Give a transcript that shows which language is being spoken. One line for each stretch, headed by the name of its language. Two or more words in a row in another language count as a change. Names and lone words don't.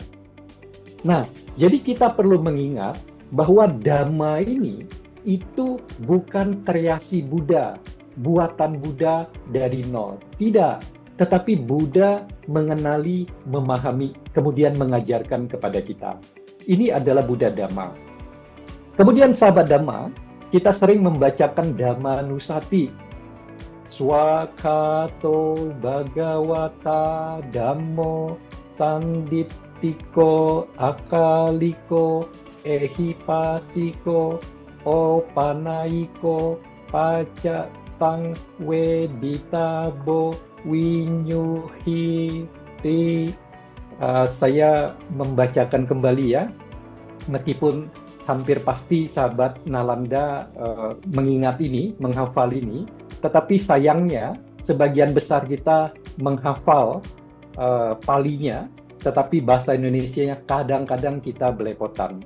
Indonesian: Nah, jadi kita perlu mengingat bahwa Dhamma ini itu bukan kreasi Buddha, buatan Buddha dari nol. Tidak, tetapi Buddha mengenali, memahami, kemudian mengajarkan kepada kita. Ini adalah Buddha Dhamma. Kemudian sahabat Dhamma, kita sering membacakan Dhamma Nusati.
Pali: Swakato Bhagavata Dhammo Sanditthiko Akaliko Ehipasiko Opanaiko Pacatang Weditabo Winyuhiti.
Indonesian: Saya membacakan kembali ya, meskipun hampir pasti sahabat Nalanda mengingat ini, menghafal ini, tetapi sayangnya sebagian besar kita menghafal palinya, tetapi bahasa Indonesianya kadang-kadang kita belepotan.